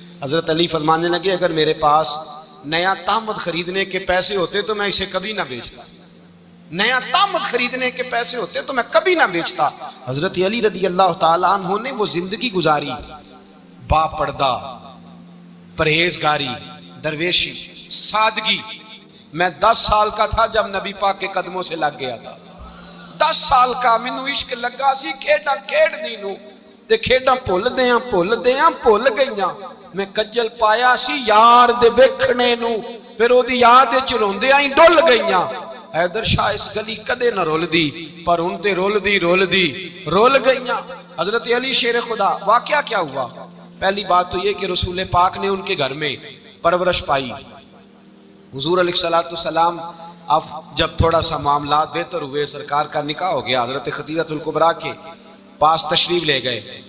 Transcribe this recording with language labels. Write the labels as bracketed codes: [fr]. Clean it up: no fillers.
[ur] حضرت علی فرمانے لگے اگر میرے پاس نیا تامد خریدنے کے پیسے ہوتے تو میں اسے کبھی نہ بیچتا, نیا تامد خریدنے کے پیسے ہوتے تو میں کبھی نہ بیچتا. حضرت علی رضی اللہ تعالیٰ عنہ نے وہ زندگی گزاری, با پردہ, پرہیزگاری, درویشی, سادگی. میں 10 سال کا تھا جب نبی پاک کے قدموں سے لگ گیا تھا. [pa] 10 سال کا مینوں عشق لگا سی, کھیڈاں کھیڈ دی نو تے کھیڈاں بھول گئیاں. میں کجل پایا سی یار دے ویکھنے نو, پھر او دی یاد وچ روندیاں ہی ڈل گئیاں. حیدر شاہ اس گلی کدے نہ رول دی پر ان تے رول گئیاں. [ur] حضرت علی شیر خدا. واقعہ کیا ہوا؟ پہلی بات تو یہ کہ رسول پاک نے ان کے گھر میں پرورش پائی. حضور علیہ السلام اب جب تھوڑا سا معاملات بہتر ہوئے, سرکار کا نکاح ہو گیا, حضرت خدیجہ الکبریٰ کے پاس تشریف لے گئے.